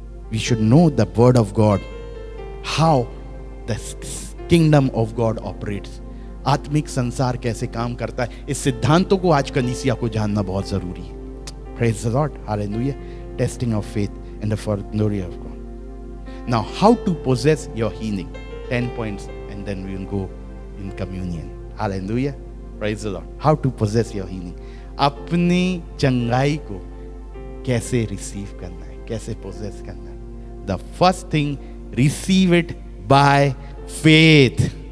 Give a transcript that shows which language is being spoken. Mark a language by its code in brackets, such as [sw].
[en] We should know the word of God, how the kingdom of God operates. [hi] आत्मिक संसार कैसे काम करता है, इस सिद्धांतों को आज कलीसिया को जानना बहुत जरूरी है। [en] Praise the Lord. [hi] Hallelujah. [en] Testing of faith and for glory of God. Now how to possess your healing, 10 points and then we will go in communion. Hallelujah. Praise the Lord. How to possess your healing. [hi] अपनी चंगाई को कैसे receive करना है, कैसे poses करना है। [en] The first thing, receive it by faith.